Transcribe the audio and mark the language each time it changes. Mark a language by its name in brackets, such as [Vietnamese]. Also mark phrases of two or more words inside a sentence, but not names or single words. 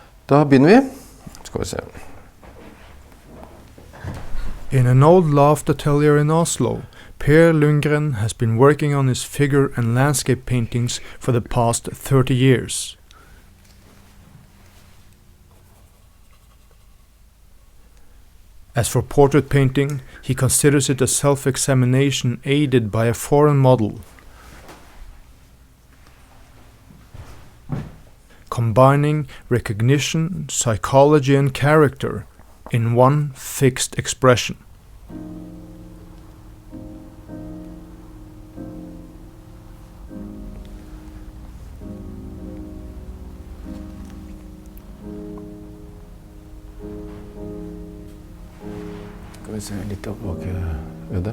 [Norwegian] Da begynner vi. Skal vi se. [English] In an old loft atelier in Oslo, Per Lundgren has been working on his figure and landscape paintings for the past 30 years. As for portrait painting, he considers it a self-examination aided by a foreign model, combining recognition, psychology and character in one fixed expression. [Norwegian] Skal vi se litt opp bak ødet.